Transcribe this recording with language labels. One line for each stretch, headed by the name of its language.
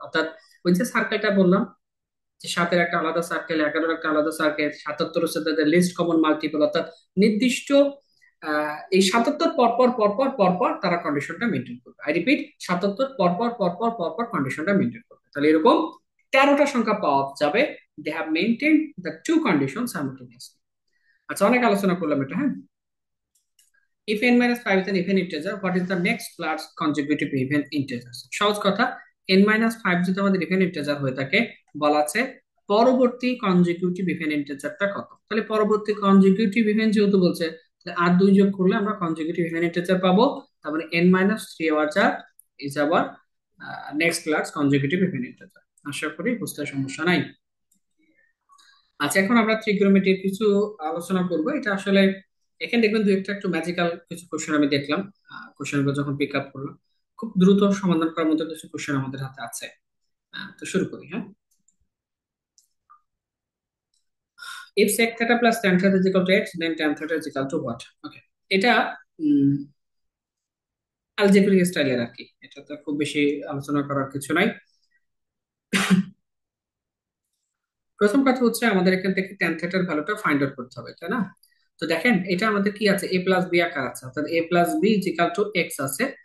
Bangla: অর্থাৎ ওই যে সার্কেলটা বললাম যে 7-এর একটা আলাদা সার্কেল, 11-এর একটা আলাদা সার্কেল, 77 হচ্ছে তাদের লিস্ট কমন মাল্টিপল, অর্থাৎ নির্দিষ্ট এই 77 পরপর পরপর পরপর তারা কন্ডিশনটা মেনটেন করবে। আই রিপিট, 77 পরপর পরপর পরপর কন্ডিশনটা মেনটেন করবে। তাহলে এরকম 13টা সংখ্যা পাওয়া যাবে।
English: They have maintain the two condition simultaneously.
Bangla: আচ্ছা, অনেক আলোচনা করলাম এটা, হ্যাঁ।
English: If n minus 5 is an even integer, what is the next large consecutive even integer?
Bangla: সহজ কথা, n minus 5 যদি আমাদের even integer হয়ে থাকে, বলা আছে পরবর্তী consecutive even integerটা কত। তাহলে পরবর্তী consecutive even যেহেতু বলছে, তাহলে আর 2 যোগ করলে আমরা consecutive even integer পাবো। তারপরে
English: n minus 3 our যা is our next large consecutive even integer।
Bangla: আশা করি বুঝতে সমস্যা নাই। আচ্ছা, এখন আমরা ট্রিগোনোমেট্রির কিছু আলোচনা করব। এটা আসলে এখানে দেখবেন দু একটা একটু ম্যাজিক্যাল কিছু কোশ্চেন আমি দেখলাম, কোশ্চেন গুলো যখন পিক আপ করলাম, খুব দ্রুত সমাধান করার মতো কিছু কোশ্চেন আমাদের হাতে আছে। তো শুরু করি, হ্যাঁ।
English: if sec theta plus tan theta is equal to x, then tan theta is equal to what?
Bangla: ওকে, এটা অ্যালজেব্রিক স্টাইলের আর কি, এটা তো খুব বেশি আলোচনা করার কিছু নাই। প্রথম কথা হচ্ছে আমাদের এখান থেকে ট্যান থেটার ভ্যালুটা ফাইন্ড আউট করতে হবে, তাই না? তো দেখেন এটা আমাদের কি আছে, এ প্লাস বি আকার আছে, অর্থাৎ এ plus B is equal two x আছে।